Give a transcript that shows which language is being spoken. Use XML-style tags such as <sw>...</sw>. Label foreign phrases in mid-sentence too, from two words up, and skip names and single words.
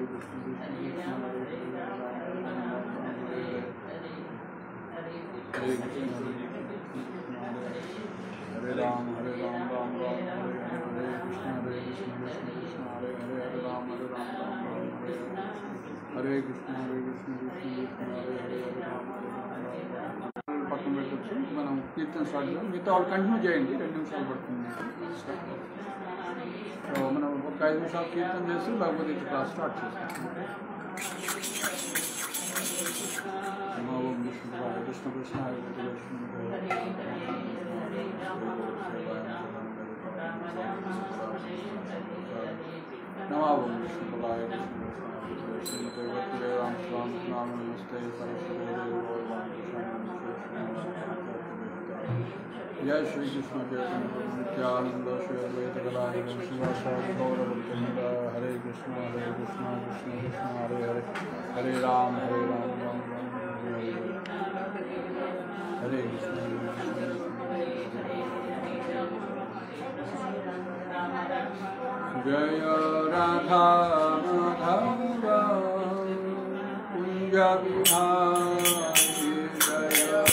<sa>हरे राम हरे राम हरे कृष्ण कृष्ण हरे हरे राम हरे हरे कृष्ण हरे राम</sa> <te>పక్కన పెట్టచ్చు. మనం కీర్తన స్టార్ట్ చేద్దాం. మిగతా వాళ్ళు కంటిన్యూ చేయండి, 2 నిమిషాలు పడుతుంది. మనం ఒక 5 నిమిషాలు కీర్తన చేసి లేకపోతే ఇట్లా</te> <en>class start</en> <te>చేస్తాం.</te> <sa>ॐ विष्णुवाय कृष्ण कृष्ण नमो ॐ विष्णुवाय नमस्ते जय श्री कृष्ण चैतन्य प्रभु नित्यानंद श्री अद्वैत गदाधर शिवासादि गौरभक्तवृंद हरे कृष्ण कृष्ण कृष्ण हरे हरे हरे राम राम राम हरे हरे कृष्ण जय राधा माधव कुंज विहारी जय</sa>